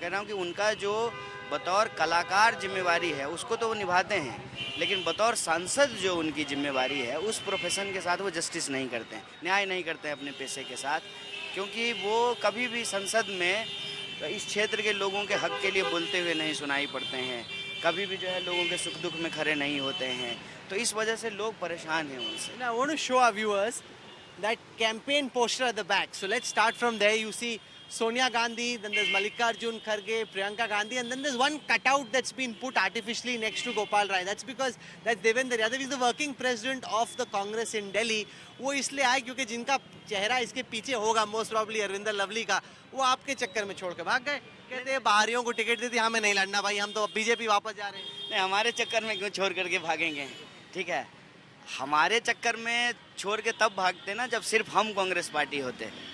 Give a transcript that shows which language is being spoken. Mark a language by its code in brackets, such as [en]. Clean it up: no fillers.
[hi] कह रहा हूँ कि उनका जो बतौर कलाकार जिम्मेवारी है उसको तो वो निभाते हैं, लेकिन बतौर सांसद जो उनकी जिम्मेवारी है उस प्रोफेशन के साथ वो जस्टिस नहीं करते हैं, न्याय नहीं करते हैं अपने पेशे के साथ, क्योंकि वो कभी भी संसद में इस क्षेत्र के लोगों के हक के लिए बोलते हुए नहीं सुनाई पड़ते हैं, कभी भी जो है लोगों के सुख दुख में खड़े नहीं होते हैं। तो इस वजह से लोग परेशान हैं उनसे। [en] Now I want to show our viewers that campaign poster at the back. So let's start from there. You see Sonia Gandhi, then there's Mallikarjun Kharge, Priyanka Gandhi, and then there's one cutout that's been put artificially next to Gopal Rai. That's because that's Devendra Yadav. He's the working president of the Congress in Delhi. [hi] वो इसलिए आए क्योंकि जिनका चेहरा इसके पीछे होगा [en] most probably [hi] Arvinder lovely का, वो आपके चक्कर में छोड़ के भाग गए। कहते हैं बाहरियों को टिकट देती, हमें नहीं लड़ना भाई, हम तो बीजेपी वापस जा रहे हैं। नहीं, हमारे चक्कर में क्यों छोड़ करके भागेंगे? ठीक है, हमारे चक्कर में छोड़ के तब भागते ना जब सिर्फ हम कांग्रेस पार्टी होते।